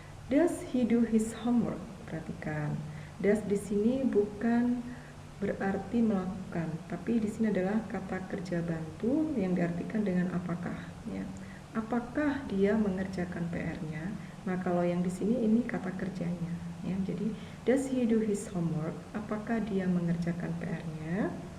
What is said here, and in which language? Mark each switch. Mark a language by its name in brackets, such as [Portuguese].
[English] Does he do his homework? [Indonesian] Perhatikan, does di sini bukan berarti melakukan, tapi di sini adalah kata kerja bantu yang diartikan dengan apakah. Ya. Apakah dia mengerjakan PR-nya? Nah, kalau yang di sini ini kata kerjanya. Ya. Jadi, [English] does he do his homework? [Indonesian] Apakah dia mengerjakan PR-nya?